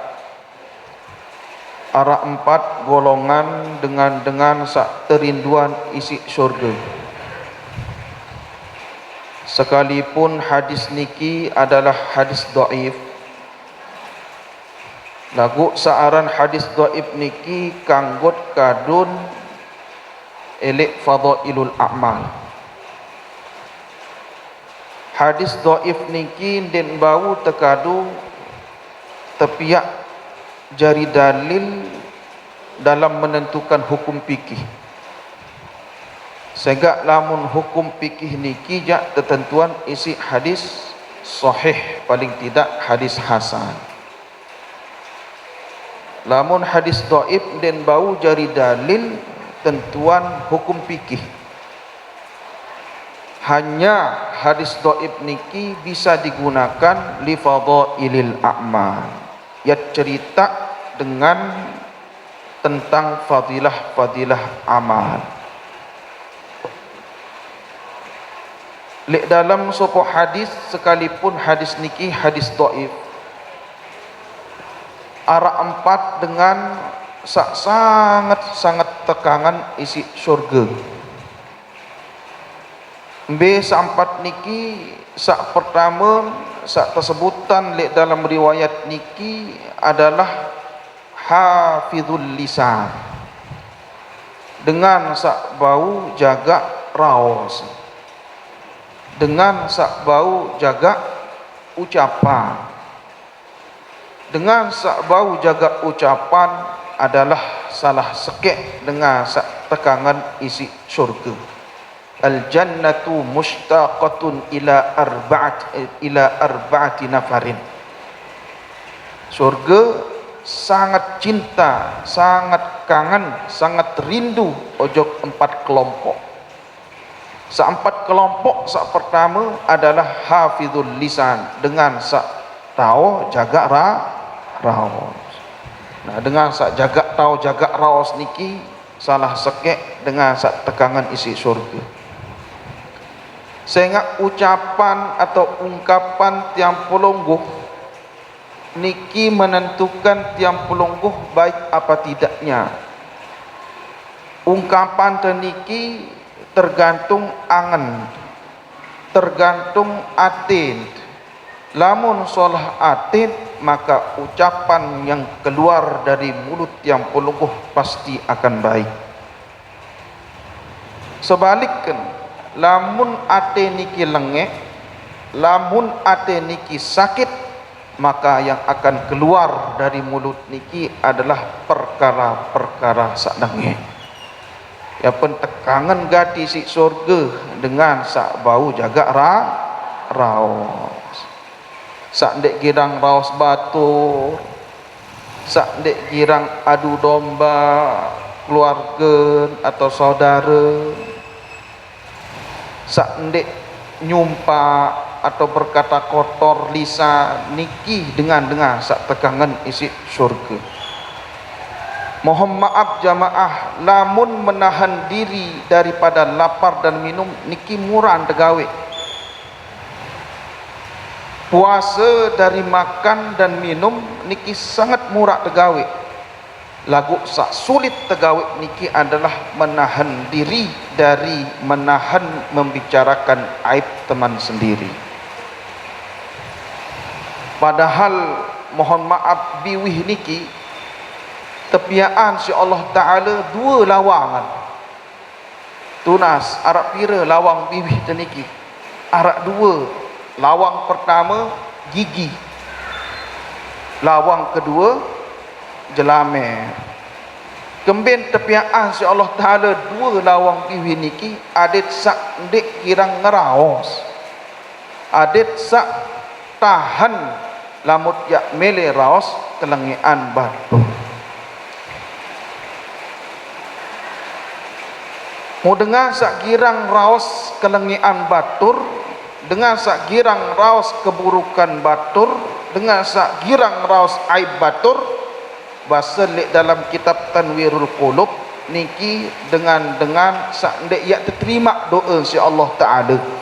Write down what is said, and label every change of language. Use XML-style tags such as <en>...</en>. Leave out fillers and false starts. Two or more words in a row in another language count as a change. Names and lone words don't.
<sas>ada 4 golongan dengan sak terinduan isi syurga. Sekalipun hadis niki adalah hadis dhaif, lagu saaran hadis dhaif niki kanggot kadun elek</sas> <ar>fadailul a'mal.</ar> <sas>Hadis dhaif niki den bau tekadu tepiak jari dalil dalam menentukan hukum fikih. Sehingga lamun hukum fikih niki jak ketentuan isi hadis sahih, paling tidak hadis hasan. Lamun hadis dhaif den bau jari dalil tentuan hukum fikih.</sas> <id>Hanya hadis dhaif niki bisa digunakan li</id> <ar>fadailil a'mal,</ar> <id>ya cerita dengan tentang fadilah-fadilah amal.</id> <sas>Lek dalam sebuah hadis, sekalipun hadis niki hadis dhaif, arah 4 dengan sangat tekangan isi syurga. Sampat niki sak pertama sak tersebutan lek dalam riwayat niki adalah</sas> <ar>hafizul lisan,</ar> <sas>dengan sak bau jaga raos, dengan sak bau jaga ucapan. Dengan sak bau jaga ucapan adalah salah sekek dengan sak tekangan isi syurga.</sas> <ar>Al jannatu mushtaqatun ila arba'ati nafarin.</ar> <id>Surga sangat cinta, sangat kangen, sangat rindu ojok 4 kelompok.</id> <sas>Sa-4 kelompok, sak pertama adalah</sas> <ar>hafizul lisan,</ar> <sas>dengan sak tahu jaga raos. Nah, dengan sak jaga tahu jaga raos niki salah sekek dengan sak tekangan isi surga.</sas> <id>Sehingga ucapan atau ungkapan</id> <sas>tiang pelungguh</sas> <id>niki menentukan</id> <sas>tiang pelungguh</sas> <id>baik apa tidaknya.</id> <sas>Ungkapan teniki tergantung angen, tergantung atin. Lamun solah atin,</sas> <id>maka ucapan yang keluar dari mulut</id> <sas>tiang pelungguh</sas> <id>pasti akan baik. Sebaliknya,</id> <sas>lamun ate niki lengek, lamun ate niki sakit,</sas> <id>maka yang akan keluar dari mulut niki adalah perkara-perkara sak dengek.</id> <sas>Ya pentekangan gati si surga dengan sak bau jaga raos. Sak dek girang raos batur, sak dek girang adu domba keluarga atau saudara, sak ndek nyumpa atau berkata kotor lisan niki dengan sak tekangan isi surga.</sas> <id>Mohon maaf jamaah, lamun menahan diri daripada lapar dan minum</id> <sas>niki murah tegawe.</sas> <id>Puasa dari makan dan minum niki sangat</id> <sas>murah tegawe. lagu sak sulit tegawik niki</sas> <id>adalah menahan diri dari menahan membicarakan aib teman sendiri.</id> <sas>Padahal mohon maaf biwih niki tepiaan si Allah Ta'ala dua lawangan. Tunas arak pira lawang biwih niki. Arak dua. Lawang pertama gigi. Lawang kedua jelame. Kembin tepiaan si Allah Ta'ala dua lawang biwih niki adet sak ndik kirang ngeraos. Adet sak tahan lamut yak mele raos kelengian batu. Mau dengar sak girang raos kelengian batur, dengan sak girang raos keburukan batur, dengan sak girang raos aib batur, bahasa lek dalam kitab Tanwirul Qulub niki dengan sak ndek yak terima doa si Allah Ta'ala.</sas>